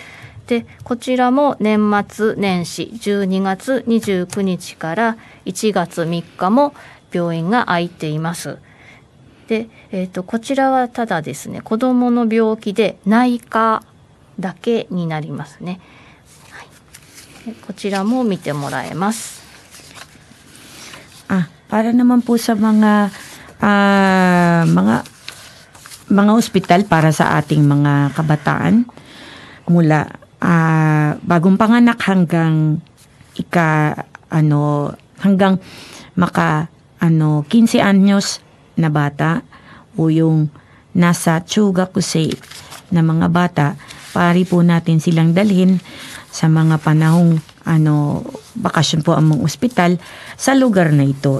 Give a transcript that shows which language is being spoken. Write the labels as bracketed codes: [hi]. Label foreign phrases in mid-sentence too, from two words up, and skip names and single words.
[ja] で、こちらも年末年始12月29日から1月3日も病院が開いています。で、こちらはただですね、子どもの病気で内科だけになりますね。はい、こちらも見てもらえます。 [tl] Para naman po sa mga ospital para sa ating mga kabataan mula bagong panganak hanggang hanggang 15 anyos na bata o yung nasa chugakusei na mga bata, pari po natin silang dalhin sa mga panahong bakasyon po ang mga ospital sa lugar na ito.